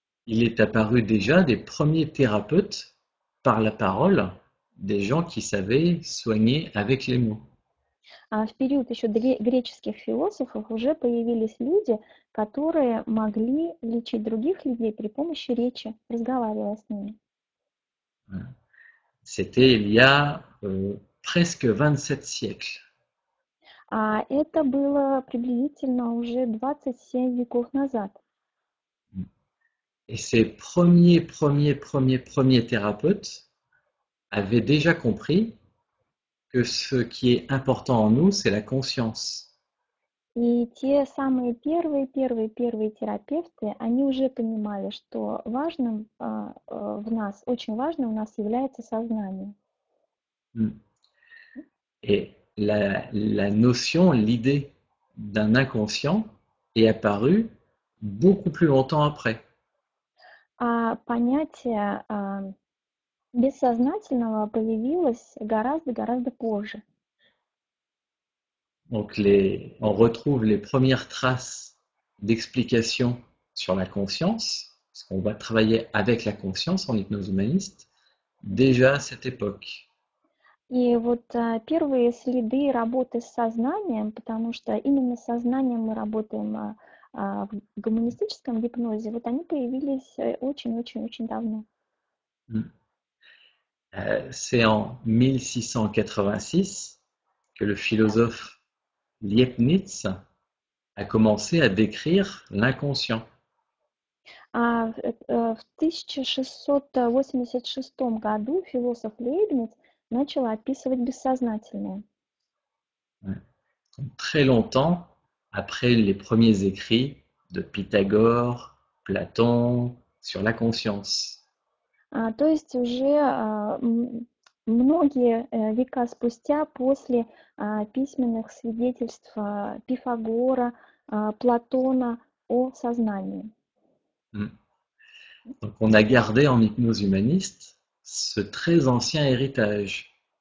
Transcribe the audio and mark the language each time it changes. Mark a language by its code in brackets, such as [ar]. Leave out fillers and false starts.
[fr] il est apparu déjà des premiers thérapeutes par la parole, des gens qui savaient soigner avec les mots. [ru] в период еще греческих философов уже появились люди, которые могли лечить других людей при помощи речи, разговаривая с ними. [fr] C'était il y a presque 27 siècles. [ru] Это было приблизительно уже 27 веков назад. [fr] Et ces premiers thérapeutes avaient déjà compris que ce qui est important en nous, c'est la conscience. [ru] И те самые первые терапевты, они уже понимали, что важным в нас, очень важным у нас является сознание. [fr] Et la notion, l'idée d'un inconscient est apparue beaucoup plus longtemps après. [ru] Понятие бессознательного появилось гораздо позже. [fr] Donc on retrouve les premières traces d'explication sur la conscience, parce qu'on va travailler avec la conscience en hypnose humaniste, déjà à cette époque. [ru] И вот первые следы работы с сознанием, потому что именно с сознанием мы работаем в гуманистическом гипнозе, вот они появились очень-очень-очень давно. Mm. [fr] C'est en 1686 que le philosophe Leibniz a commencé à décrire l'inconscient. [ru] В 1686 году философ Лейбниц начал описывать бессознательное. [fr] Ouais. Donc, très longtemps après les premiers écrits de Pythagore, Platon sur la conscience. [ru] То есть уже многие века спустя после письменных свидетельств Пифагора, Платона о сознании. Mm. [fr] Donc on a gardé en hypnose humaniste ce très ancien héritage.